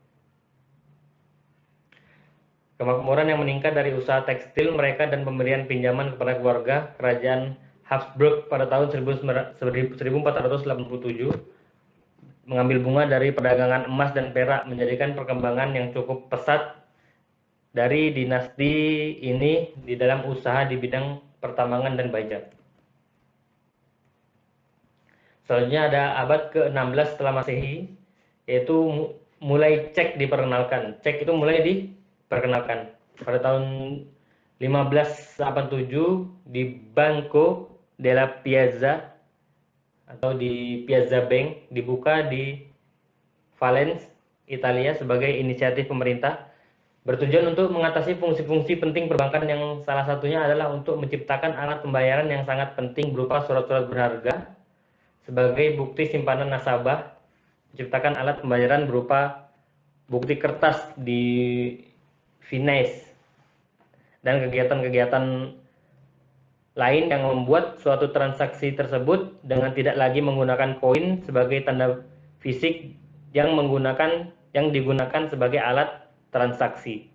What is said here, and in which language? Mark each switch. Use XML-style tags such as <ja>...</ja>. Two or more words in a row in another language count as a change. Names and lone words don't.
<id>Kemakmuran yang meningkat dari usaha tekstil mereka dan pemberian pinjaman kepada keluarga kerajaan Habsburg pada tahun 1487 mengambil bunga dari perdagangan emas dan perak, menjadikan perkembangan yang cukup pesat dari dinasti ini di dalam usaha di bidang pertambangan dan baja. Selanjutnya ada abad ke-16 setelah Masehi, yaitu mulai cek diperkenalkan. Cek itu mulai diperkenalkan. Pada tahun 1587 di Banco della Piazza atau di Piazza Bank dibuka di Valence, Italia sebagai inisiatif pemerintah bertujuan untuk mengatasi fungsi-fungsi penting perbankan yang salah satunya adalah untuk menciptakan alat pembayaran yang sangat penting berupa surat-surat berharga sebagai bukti simpanan nasabah, menciptakan alat pembayaran berupa bukti kertas di Venice, dan kegiatan-kegiatan lain yang membuat suatu transaksi tersebut dengan tidak lagi menggunakan koin sebagai tanda fisik yang digunakan sebagai alat transaksi.</id>